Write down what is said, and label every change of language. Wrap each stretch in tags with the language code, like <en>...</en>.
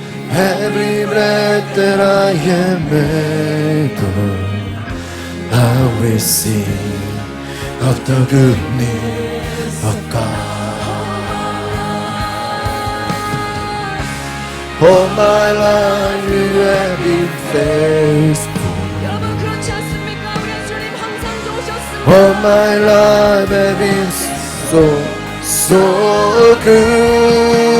<en>Every breath that I am able, I will sing of the goodness of God. All my life you have been faithful.</en> <ko>여러분 그렇지 않습니까? 우리 주님 항상 좋으셨습니다.</ko> <en>All my life have been so good.</en>